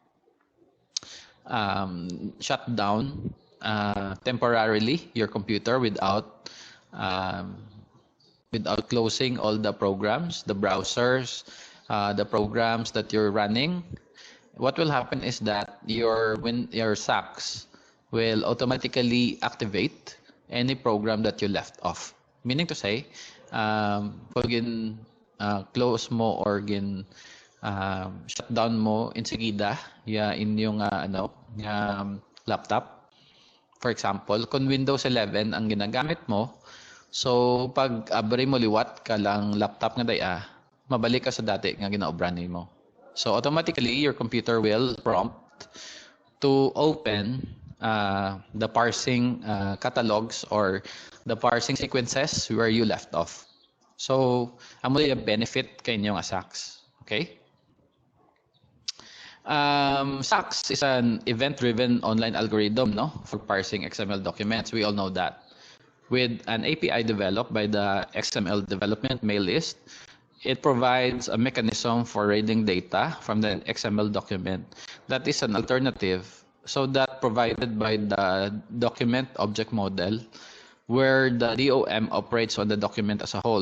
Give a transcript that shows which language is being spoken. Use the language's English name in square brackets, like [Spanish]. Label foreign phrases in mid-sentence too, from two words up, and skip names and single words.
[English] shut down temporarily your computer without closing all the programs, the browsers, the programs that you're running, what will happen is that your SACS will automatically activate any program that you left off. Meaning to say, [Kinaray-a] pag close mo or [English] shut down [Kinaray-a] mo insigida inyong laptop. [English] For example, [Kinaray-a] kung Windows 11 ang ginagamit mo, so pag abri mo liwat ka lang laptop nga daya, mabalik ka sa dati nga ginaobran mo. [English] So automatically, your computer will prompt to open the parsing catalogs or the parsing sequences where you left off. So, [Kinaray-a] amo yung benefit kay inyo nga SACS. Okay? [English] SACS is an event-driven online algorithm, for parsing XML documents. We all know that. With an API developed by the XML Development Mail-List, it provides a mechanism for reading data from the XML document that is an alternative, so that provided by the document object model, where the DOM operates on the document as a whole.